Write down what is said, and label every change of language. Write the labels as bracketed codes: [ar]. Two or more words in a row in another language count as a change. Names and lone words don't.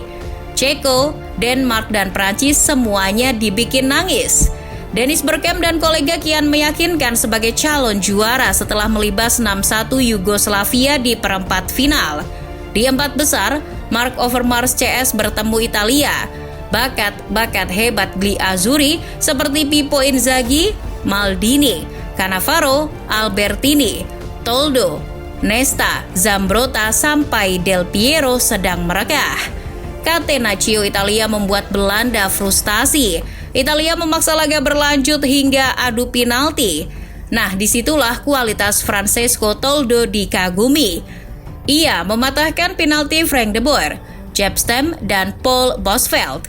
[id] Ceko, Denmark, dan Prancis semuanya dibikin nangis. Dennis Bergkamp dan kolega kian meyakinkan sebagai calon juara setelah melibas 6-1 Yugoslavia di perempat final. Di empat besar, Mark Overmars CS bertemu Italia. Bakat hebat Gli Azzurri seperti Pippo Inzaghi, Maldini, Cannavaro, Albertini, Toldo, Nesta, Zambrotta sampai Del Piero sedang meregah. Catenaccio Italia membuat Belanda frustasi. Italia memaksa laga berlanjut hingga adu penalti. Nah, disitulah kualitas Francesco Toldo dikagumi. Ia mematahkan penalti Frank de Boer, Jaap Stam, dan Paul Bosveld.